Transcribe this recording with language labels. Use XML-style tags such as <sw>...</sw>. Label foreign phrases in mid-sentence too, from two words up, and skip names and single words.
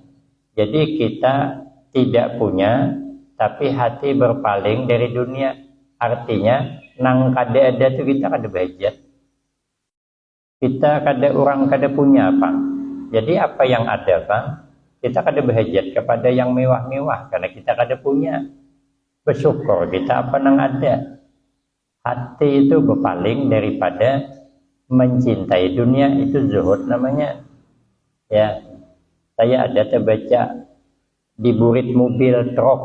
<id>Jadi kita tidak punya, tapi hati berpaling dari dunia.</id> <bjn>Artinya nang kada ada tuh kita kada bahajat. Kita kada orang kada punya apa. Jadi apa yang ada Bang, kita kada bahajat kepada yang mewah-mewah karena kita kada punya.</bjn> <id>Bersyukur kita</id> <bjn>apa nang ada.</bjn> <id>Hati itu berpaling daripada mencintai dunia, itu zuhud namanya. Ya, saya ada terbaca di burit mobil truk.</id>